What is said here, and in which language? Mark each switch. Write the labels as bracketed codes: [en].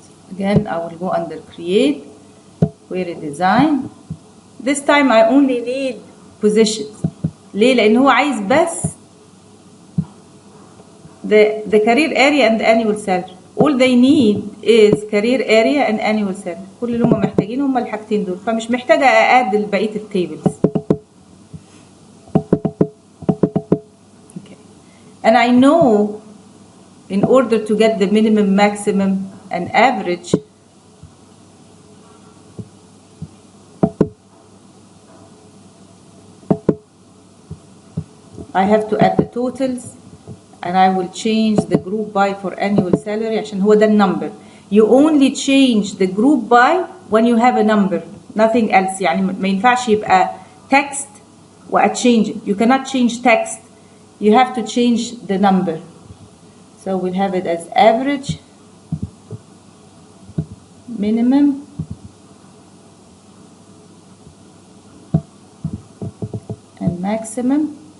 [en] Again, I will go under create, query design. This time I only need positions. [ar] ليه؟ لأن هو عايز بس [en] the career area and the annual salary. All they need is career area and annual salary. [ar] كل اللي هم محتاجين هم الحاجتين دول، فمش محتاجة أعدل بقية التيبلز. [en] Okay. And I know in order to get the minimum, maximum, and average, I have to add the totals, and I will change the group by for annual salary [ar] عشان هو ده النمبر. [en] You only change the group by when you have a number, nothing else. [ar] يعني ما ينفعش يبقى text [en] change it. You cannot change text. You have to change the number. So we'll have it as average, minimum, and maximum.